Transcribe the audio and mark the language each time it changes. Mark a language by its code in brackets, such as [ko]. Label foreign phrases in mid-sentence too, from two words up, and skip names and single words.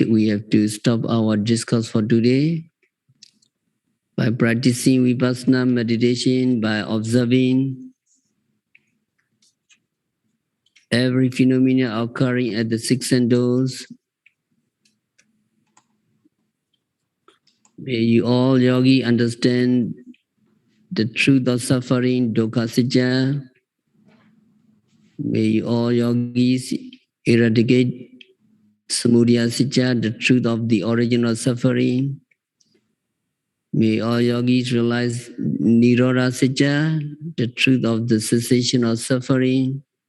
[en] We have to stop our discourse for today. By practicing Vipassana meditation, by observing every phenomena occurring at the six senses, may you all yogi understand the truth of suffering, [pi] dukkha sacca. [en] May you all yogis eradicate [pi] Samudaya sacca, [en] the truth of the origin of suffering. May all yogis realize [pi] Nirodha sacca, [en] the truth of the cessation of suffering.